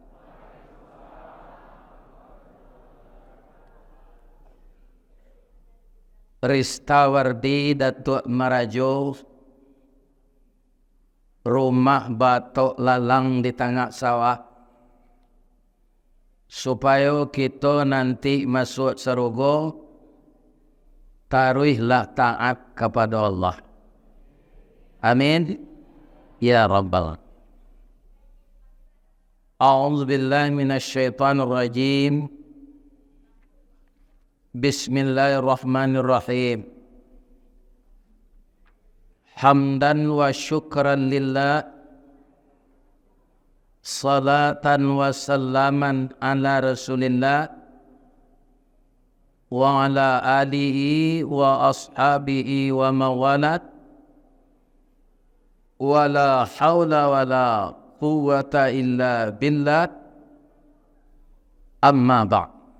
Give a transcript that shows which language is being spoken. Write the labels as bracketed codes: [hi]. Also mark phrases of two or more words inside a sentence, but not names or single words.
[id] Ristawardi Datuk Marajo, rumah batok lalang di tengah sawah, supaya kita nanti masuk surga, taruhlah taat kepada Allah. [ar] آمين يا رب. أعوذ بالله من الشيطان الرجيم. بسم الله الرحمن الرحيم. حمدا وشكرا لله، صلاة وسلاما على رسول الله وعلى آله وأصحابه ومن والاه، ولا حول ولا قوة إلا بالله، أما بعد.